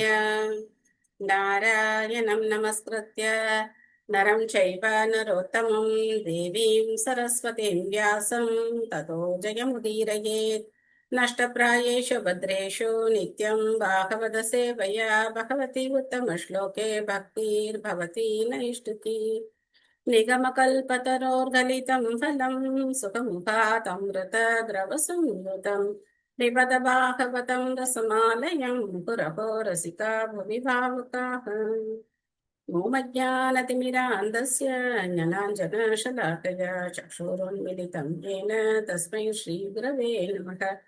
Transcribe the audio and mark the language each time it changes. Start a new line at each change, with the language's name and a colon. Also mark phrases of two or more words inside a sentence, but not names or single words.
Sanskrit: नारायणं नमस्कृत्य नरं चैव नरोत्तमम् देवीं सरस्वतीं व्यासं ततो जयमुदीरयेत्. नष्टप्रायेषु भद्रेषु नित्यं भागवत सेवया भगवति उत्तम श्लोके भक्तिर्भवति नैष्ठिकी. निगमकल्पतरोर्गलितं फलं सुखमुखातमृतद्रवसंयुतं पिबत भागवतं रसमालयं पुरहो रसिका भुवि भावुकाः। मोमज्ञानतिमिरान्धस्य ज्ञानाञ्जनशलाकया चक्षुरुन्मिलितं येन तस्मै श्रीगुरवे नमः।